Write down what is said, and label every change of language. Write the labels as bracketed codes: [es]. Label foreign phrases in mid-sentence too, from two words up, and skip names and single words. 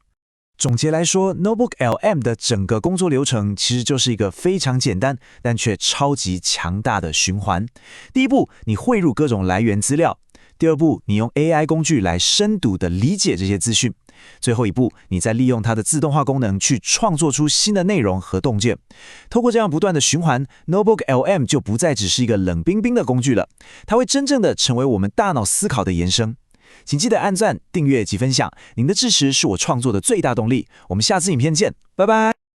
[zh] 總結來說 ，NotebookLM 的整個工作流程其實就是一個非常簡單，但卻超級強大的循環。第一步，你匯入各種來源資料；第二步，你用 AI 工具來深度的理解這些資訊； 最後一步，你再利用它的自動化功能去創作出新的內容和洞見。透過這樣不斷的循環 ，Notebook LM 就不再只是一個冷冰冰的工具了，它會真正的成為我們大腦思考的延伸。請記得按讚、訂閱及分享，您的支持是我創作的最大動力。我們下次影片見，拜拜。